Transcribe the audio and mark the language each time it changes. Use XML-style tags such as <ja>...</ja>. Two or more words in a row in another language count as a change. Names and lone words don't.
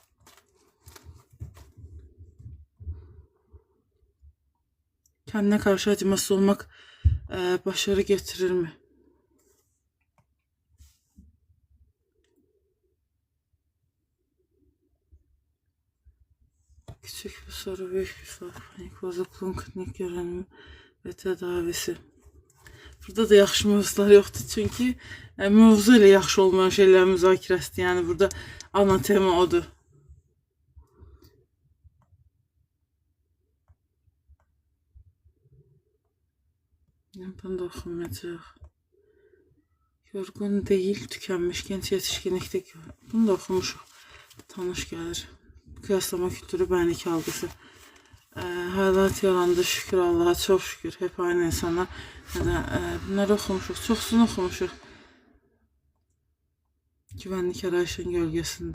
<tr>Kendine karşı acımasız olmak başarı getirir mi? Küçük bir soru, büyük bir soru. Panik bozukluğun klinik görünümü ve tedavisi.</tr> <az>Burada da yaxşı mövzular yoxdur. Çünki mövzu ilə yaxşı olmayan şeylər müzakirəsidir. Yəni burada ana tema odur. Bunu da oxumayacaq.</az> <tr>Yorğun değil, tükenmiş, genç yetişkinlikte.</tr> <az>Bunu da oxumuşuq. Tanış gəlir.</az> <tr>Kıyaslama kültürü, benlik algısı. Hayat yalandı, şükür Allah'a, çok şükür. Hep aynı insana.</tr> <az>Bunları oxumuşuq, çoxsunu oxumuşuq.</az> <tr>Güvenlik arayışın gölgesinde.</tr>